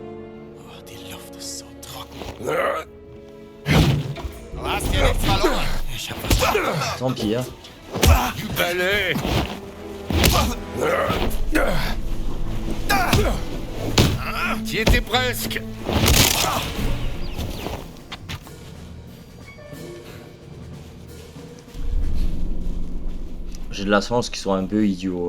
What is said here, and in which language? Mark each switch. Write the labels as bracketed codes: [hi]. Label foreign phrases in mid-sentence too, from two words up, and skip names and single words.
[de] Oh, die Luft ist so trocken. Du hast hier nichts verloren. Ich hab was. [fr] Tant pis, hein. Du balai! T'y étais presque! J'ai de la chance qu'ils sont un peu idiots.